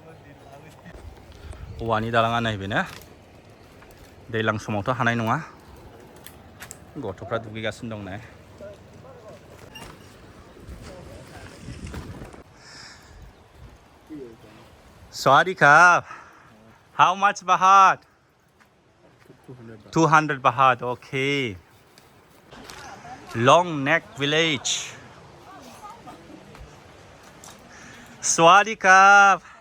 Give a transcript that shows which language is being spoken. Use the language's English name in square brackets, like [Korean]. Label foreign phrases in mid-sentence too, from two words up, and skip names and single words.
[Bodo] औवानि दालाङा नैबेनो दैज्लां समावथ' हानाय नङा गथ'फ्रा दुगैगासिनो दं नै Swadikap [English] how much baht 200 baht okay long neck village Swadikap